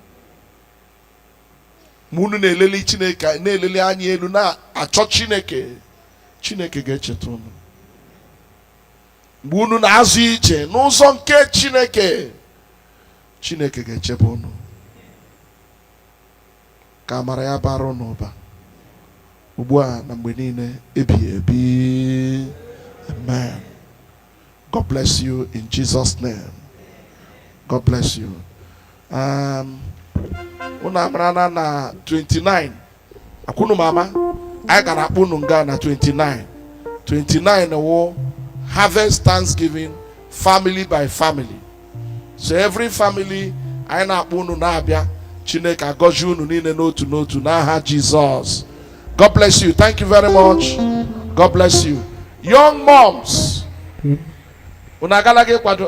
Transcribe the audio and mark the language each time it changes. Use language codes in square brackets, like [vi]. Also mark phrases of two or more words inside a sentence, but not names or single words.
[ig] Mgbe unu na-eleli Chineke, na-eleli anya elu na-achọ Chineke, Chineke ga-echeta unu. Mgbe unu na-azụ ije n'ụzọ nke Chineke, Chineke ga-echebe unu. Ka amara ya bara unu ụba ugbu a na mgbe niile ebighị ebi. Amen. [en] God bless you in Jesus' name. God bless you. [ig] Unu amara na 29 akwụnụ mama anyị gara akpụ unu nga na 29 wo [en] harvest Thanksgiving family by family. So every family [ig] anyị na-akpụ unu na-abịa, Chineke agọzie unu niile n'otu n'otu n'aha Jesus. [en] God bless you. Thank you very much. God bless you. Young moms, [ig] unu agala gị kwado.